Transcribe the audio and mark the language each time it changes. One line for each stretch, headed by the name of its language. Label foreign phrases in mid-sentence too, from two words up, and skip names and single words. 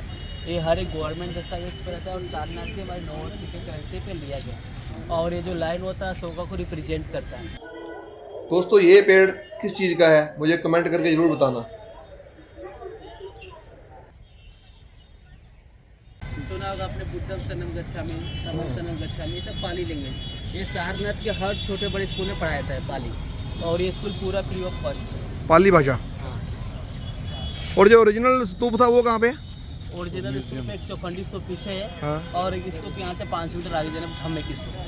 Hindi: ये हर एक गवर्नमेंट दस्तावेज पर रहता है और सारनाथ से हमारे नोट के करेंसी पे लिया गया। और ये जो लाइन होता है अशोका को रिप्रेजेंट करता है। दोस्तों ये पेड़ किस चीज़ का है मुझे कमेंट करके ज़रूर बताना।
Pali: सुना होगा आपने बुद्धम शरणम गच्छामि, धम्मं शरणम गच्छामि,
Hindi: ये सब पाली लैंग्वेज। ये सारनाथ के हर छोटे बड़े स्कूल में पढ़ाया जाता है पाली, और ये स्कूल पूरा
English: free of cost
Hindi: है, पाली भाषा। और जो ओरिजिनल स्तूप था वो कहाँ पे? ओरिजिनल स्तूप एक चौखंडी स्तूप पीछे है, हाँ। और एक स्तूप यहाँ से 5 मीटर आगे जाने धम्मे की स्तूप।